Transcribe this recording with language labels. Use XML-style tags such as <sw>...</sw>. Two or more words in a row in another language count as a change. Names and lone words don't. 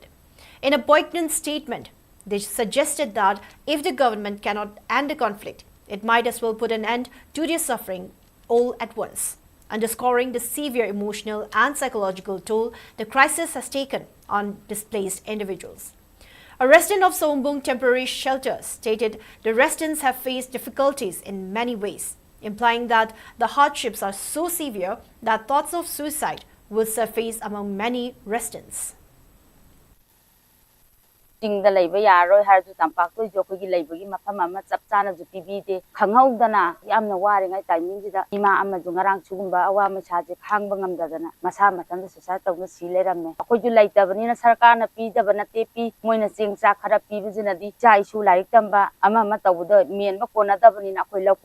<en>In a poignant statement, they suggested that if the government cannot end the conflict, it might as well put an end to their suffering all at once, underscoring the severe emotional and psychological toll the crisis has taken on displaced individuals. A resident of Sombung temporary shelter stated the residents have faced difficulties in many ways, implying that the hardships are so severe that thoughts of suicide will surface among many residents.</en> <mni>ꯆꯤꯡꯗ ꯂꯩꯕ ꯌꯥꯔꯣꯏ ꯍꯥꯏꯔꯁꯨ ꯇꯝꯄꯥꯛꯇꯁꯨ ꯑꯩꯈꯣꯏꯒꯤ ꯂꯩꯕꯒꯤ ꯃꯐꯝ ꯑꯃ ꯆꯞ ꯆꯥꯅꯁꯨ ꯄꯤꯕꯤꯗꯦ ꯈꯪꯍꯧꯗꯅ ꯌꯥꯝꯅ ꯋꯥꯔꯤꯉꯩ ꯇꯥꯏꯃꯤꯡꯁꯤꯗ ꯏꯃꯥ ꯑꯃꯁꯨ ꯉꯔꯥꯡ ꯁꯤꯒꯨꯝꯕ ꯑꯋꯥ ꯃꯩꯁꯥꯁꯦ ꯈꯥꯡꯕ ꯉꯝꯗꯗꯅ ꯃꯁꯥ ꯃꯊꯟꯇ ꯁꯨꯁꯥꯏꯗ ꯇꯧꯅ ꯁꯤ ꯂꯩꯔꯝꯃꯦ ꯑꯩꯈꯣꯏꯁꯨ ꯂꯩꯇꯕꯅꯤꯅ ꯁꯔꯀꯥꯔꯅ ꯄꯤꯗꯕ ꯅꯠꯇꯦ ꯄꯤ ꯃꯣꯏꯅ ꯆꯦꯡ ꯆꯥꯛ ꯈꯔ ꯄꯤꯕꯁꯤꯅꯗꯤ ꯏꯆꯥ ꯏꯁꯨ ꯂꯥꯏꯔꯤꯛ ꯇꯝꯕ ꯑꯃ ꯇꯧꯕꯗ ꯃꯦꯟꯕ ꯀꯣꯟꯅꯗꯕꯅꯤꯅ ꯑꯩꯈꯣꯏ ꯂꯧ</mni>